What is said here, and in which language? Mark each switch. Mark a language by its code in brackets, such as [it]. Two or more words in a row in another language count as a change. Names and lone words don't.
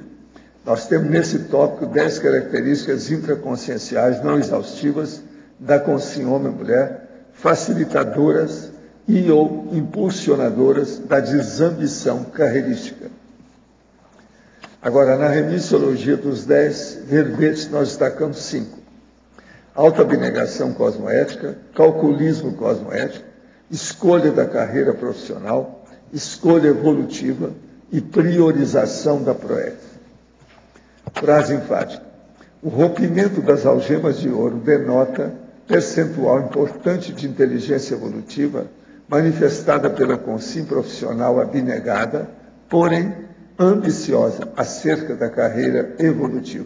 [pt] Nós temos nesse tópico 10 características intraconscienciais não exaustivas da Consim homem-mulher, facilitadoras e ou impulsionadoras da desambição carreirística. Agora, na remissiologia dos 10 verbetes, nós destacamos 5. Autoabnegação cosmoética, calculismo cosmoético, escolha da carreira profissional, escolha evolutiva e priorização da proex. Frase enfática. O rompimento das algemas de ouro denota percentual importante de inteligência evolutiva manifestada pela Consim profissional abnegada, porém ambiciosa acerca da carreira evolutiva.